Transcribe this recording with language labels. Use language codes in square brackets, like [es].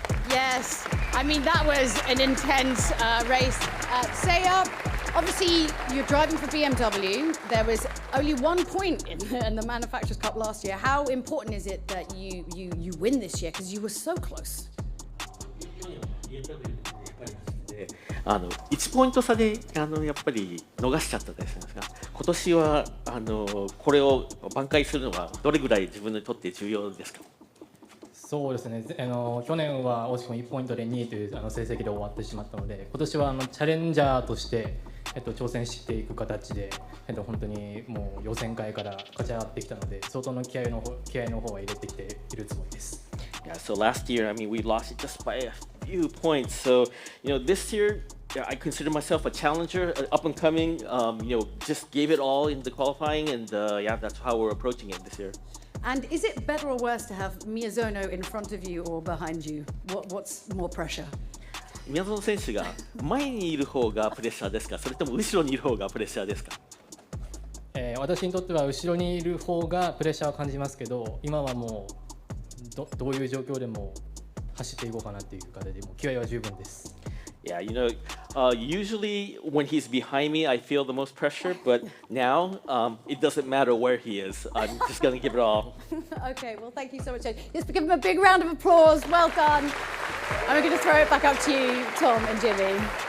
[en] Yes, I mean, that was an intense race. Saya, obviously, you're driving for BMW. There was only 1 point in the Manufacturers' Cup last year. How important is it that you win this year? Because you were so close. [ja] 1ポイント差でやっぱり逃しちゃったですが、今年はこれを挽回するのはどれぐらい自分にとって重要ですか？そうですね、去年は惜しくも1ポイントで2位という成績で終わってしまったので、今年はチャレンジャーとして、挑戦していく形で、本当にもう予選会から勝ち上がってきたので、相当の気合の方は入れてきているつもりです。 [en] Yeah, so last year, I mean, we lost it just by a few points. So, this year, I consider myself a challenger, up and coming. Just gave it all in the qualifying, and that's how we're approaching it this year. And is it better or worse to have Miyazono in front of you or behind you? What's more pressure? [ja] 宮園選手が前にいる方がプレッシャーですか、それとも後ろにいる方がプレッシャーですか？私にとっては後ろにいる方がプレッシャーを感じますけど、今はもうどういう状況でも走っていこうかなっていう形でもう気合は十分です。 [en] Yeah, usually when he's behind me, I feel the most pressure, but now it doesn't matter where he is. I'm just going to give it all. Okay, well, thank you so much. Let's give him a big round of applause. Well done. And we're going to throw it back up to you, Tom and Jimmy.